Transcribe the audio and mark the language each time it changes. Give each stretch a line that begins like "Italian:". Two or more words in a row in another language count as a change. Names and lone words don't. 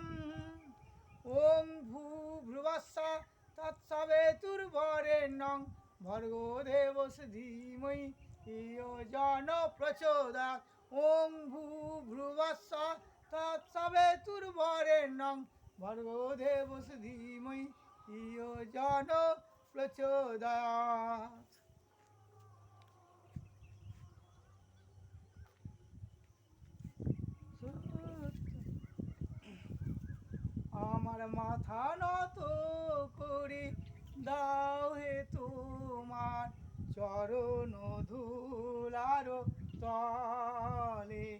Sanskrit: ওং ভূর্ভুবস্সঃ তৎসবিতুর্বরেণ্যং ভর্গো দেবস্য ধীমহি ধিयो यो প্রচোদয়াৎ। ওং ভূর্ভুবস্সঃ তৎসবিতুর্বরেণ্যং ভর্গো দেবস্য ধীমহি ধিयो यो প্রচোদয়াৎ।
Bangla: আমার মাথা নত করে দাও হে তোমার চরণ ধুলার তলে।